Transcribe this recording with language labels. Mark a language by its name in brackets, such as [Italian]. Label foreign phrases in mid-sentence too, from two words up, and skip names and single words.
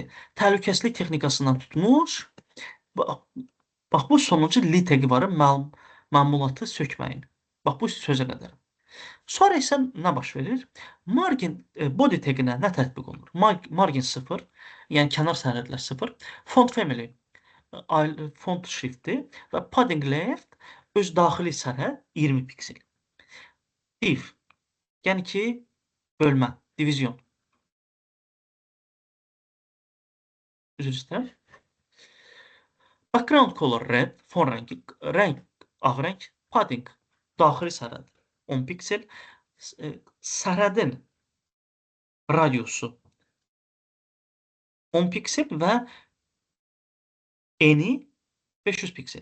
[Azerbaijani] Təhlükəsizlik texnikasından tutmuş, bax bu sonuncu li təqi var, məmulatı sökməyin. Bax bu sözə qədər. Sonra isə nə baş verir? [English] Margin body [Azerbaijani] təqinə nə tətbiq olunur? Margin 0, yəni kənar sərhədlər 0, [English] font family [Azerbaijani] font şrifti və padding left öz daxili sərhəd 20 piksel. Div, yəni ki, bölmə, divizyon. Üzr istəyirəm. [English] Background color red, [Azerbaijani] fon rəngi, ağ rəng, padding, daxili sərhəd 10 piksel, sərhədin radiusu 10 piksel və eni 500 piksel.